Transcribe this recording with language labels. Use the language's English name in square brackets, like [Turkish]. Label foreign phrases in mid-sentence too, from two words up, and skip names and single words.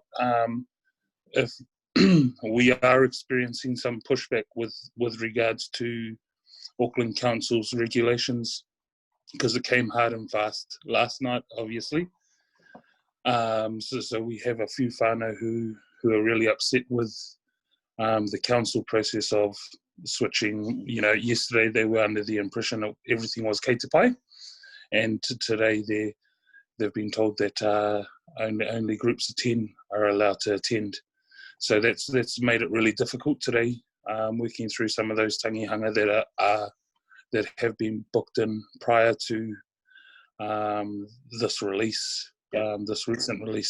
[English] If we are experiencing some pushback with regards to Auckland Council's regulations, because it came hard and fast last night, obviously. So we have a few whānau who are really upset with the council process of switching. Yesterday they were under the impression that everything was [Māori] kei te pai, [English] and today they've been told that only groups of 10 are allowed to attend. So that's made it really difficult today, working through some of those tangihanga that have been booked in prior to this release, this recent release.